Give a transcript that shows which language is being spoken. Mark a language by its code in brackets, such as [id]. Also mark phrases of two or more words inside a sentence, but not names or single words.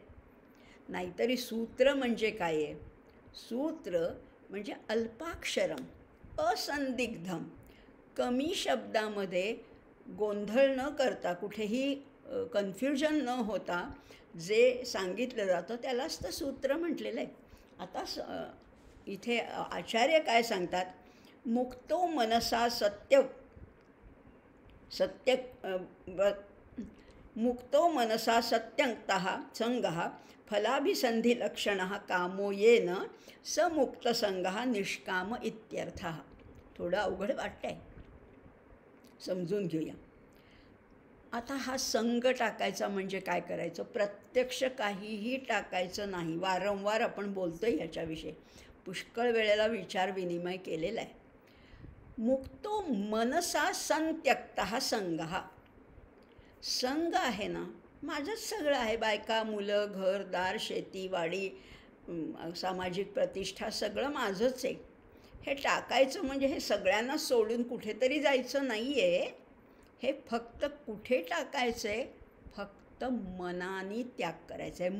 [mr] नाहीतरी सूत्र म्हणजे काय आहे? सूत्र म्हणजे [sa] अल्पाक्षरम असंदिग्धम, [mr] कमी शब्दामध्ये गोंधळ न करता, कुठेही कन्फ्युजन न होता जे सांगितलं जातं त्यालाच तर सूत्र म्हटलेलं आहे. आता इथे आचार्य काय सांगतात? [sa] मुक्तो मनसा मुक्तो मनसा सत्यंक्तः संगः फलाभिसंधिलक्षणः कामो येन स मुक्तसंगः निष्काम इत्यर्थः. [mr] थोडं अवघड वाटतंय, समजून घेऊया. आता हा संग टाकायचा म्हणजे काय करायचं? प्रत्यक्ष काहीही टाकायचं नाही. वारंवार आपण बोलतोय याच्याविषयी, पुष्कळ वेळेला विचार विनिमय केलेला आहे. [sa] मुक्तो मनसा संत्यक्तः संगः. [mr] संग आहे ना, माझंच सगळं आहे, बायका मुलं घरदार शेती वाडी सामाजिक प्रतिष्ठा सगळं माझंच आहे. हे टाकायचं म्हणजे हे सगळ्यांना सोडून कुठेतरी जायचं नाही आहे. हे फक्त कुठे टाकायचं आहे? फक्त मनाने त्याग करायचा आहे.